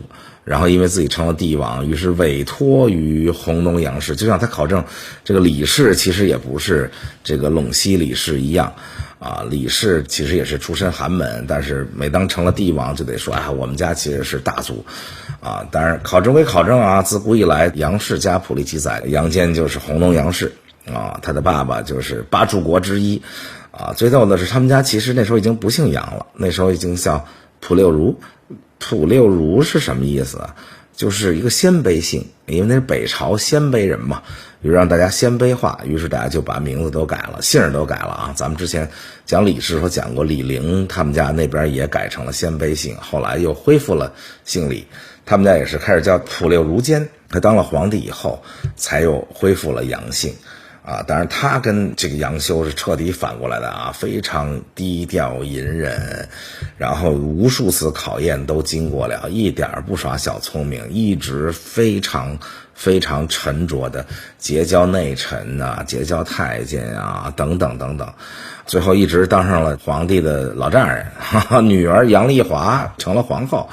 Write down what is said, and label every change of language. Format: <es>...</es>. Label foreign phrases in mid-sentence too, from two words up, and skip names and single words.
<zh>然後因為自己成了帝王，於是委託於弘農楊氏，就像他考證這個李氏其實也不是這個隴西李氏一樣啊。李氏其實也是出身寒門，但是每當成了帝王就得說啊，我們家其實是大族啊。當然考證歸考證啊，自古以來楊氏家譜裡記載，杨坚就是弘農楊氏啊，他的爸爸就是八柱國之一啊。最逗的是他們家其實那時候已经不姓杨了，那時候已经叫普六如。普六如是什麼意思啊？就是一個鲜卑姓，因为那是北朝鲜卑人嘛，就讓大家鮮卑化，於是大家就把名字都改了，姓兒都改了啊。咱們之前講李氏時候講過，李陵他們家那邊也改成了鮮卑姓，後來又恢復了姓李，他們家也是開始叫普六如堅，他當了皇帝以後才又恢復了楊姓啊。當然他跟這個楊修是徹底反過來的啊，非常低調隱忍，然後無數次考驗都經過了，一點不耍小聰明，一直非常非常沉着的結交內臣啊，結交太監啊，等等等等，最後一直當上了皇帝的老丈人，女兒楊麗華成了皇後。</zh>